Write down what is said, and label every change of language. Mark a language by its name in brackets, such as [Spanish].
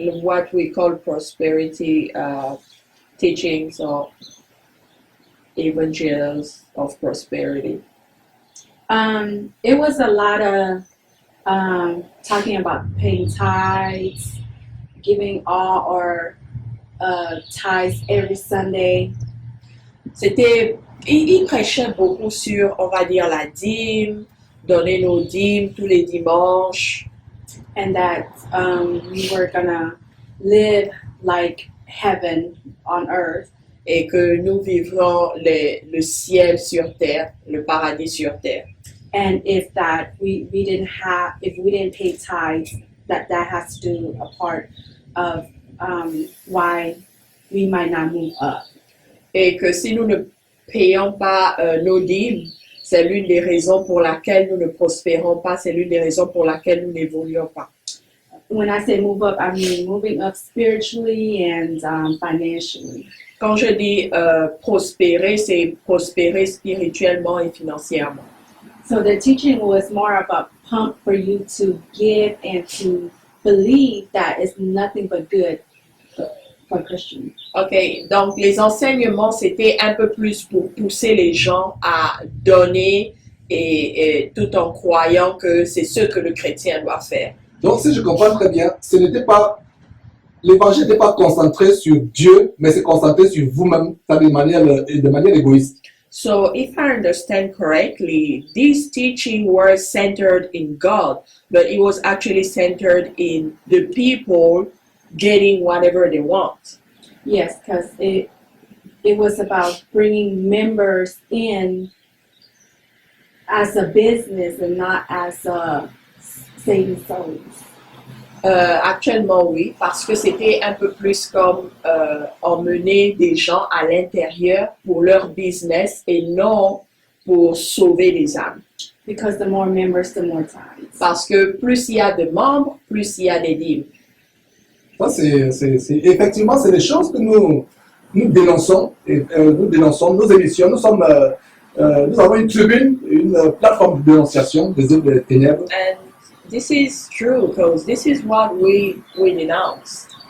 [English] what we call prosperity teachings or evangelicals of prosperity. It was a lot of talking about paying tithes, giving all, or tithes every Sunday. [French] Il prêchait beaucoup sur, on va dire, la dîme, donner nos dîmes tous les dimanches, [English] And that we were gonna live like heaven on earth. [French] et que nous vivrons le ciel sur terre, le paradis sur terre. [English] And if that we didn't pay tithes, that has to do a part of why we might not move up. [French] Et que si nous ne payons pas nos dîmes, c'est l'une des raisons pour laquelle nous ne prospérons pas, c'est l'une des raisons pour laquelle nous n'évoluons pas. [English] When I say move up, I mean moving up spiritually and financially. [French] Quand je dis prospérer, c'est prospérer spirituellement et financièrement. [English] So the teaching was more of a pump for you to give and to believe that it's nothing but good for Christians. [French] OK, donc les enseignements, c'était un peu plus pour pousser les gens à donner et tout en croyant que c'est ce que le chrétien doit faire. Donc, si je comprends très bien, l'évangile n'était pas concentré sur Dieu, mais c'est concentré sur vous-même, de manière égoïste. [English] So, if I understand correctly, this teaching was centered in God, but it was actually centered in the people getting whatever they want. Yes, because it was about bringing members in as a business and not as a saving souls. [French] Actuellement, oui, parce que c'était un peu plus comme emmener des gens à l'intérieur pour leur business et non pour sauver les âmes. [English] Because the more members, the more tithes. [French] Parce que plus il y a de membres, plus il y a des dîmes. Ça, effectivement, c'est des choses que nous dénonçons. Nous dénonçons nos émissions. Nous avons une tribune, une plateforme de dénonciation des œuvres des ténèbres. [English] And this is true because this is what we denounce.